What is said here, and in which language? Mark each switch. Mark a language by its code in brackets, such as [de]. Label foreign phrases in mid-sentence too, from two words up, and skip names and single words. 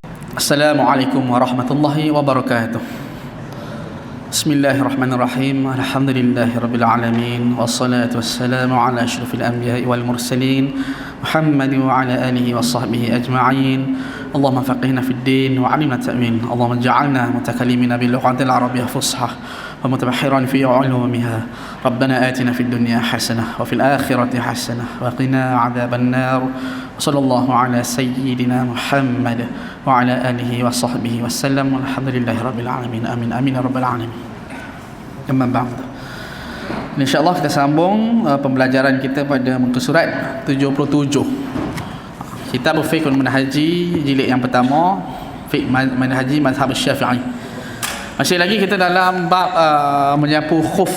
[ar] السلام عليكم ورحمة الله وبركاته. بسم الله الرحمن الرحيم. الحمد لله رب العالمين والصلاة والسلام على أشرف الأنبياء والمرسلين محمد وعلى آله وصحبه أجمعين. اللهم فقهنا في الدين وعلمنا التأويل. اللهم اجعلنا متكلمين باللغة العربية فصحى ومتبحرين في علومها. ربنا آتنا في الدنيا حسنة وفي الآخرة حسنة وقنا عذاب النار. صلى الله على سيدنا محمد وعلى آله وصحبه وسلم. الحمد لله رب العالمين. آمين آمين يا رب العالمين. أما بعد. [ms] InsyaAllah kita sambung pembelajaran kita pada muka surat 77. Kitab Fiqhul Manhaji jilid yang pertama, Fiqh Manhaji Mazhab Syafi'i. Masih lagi kita dalam bab menyapu khuf.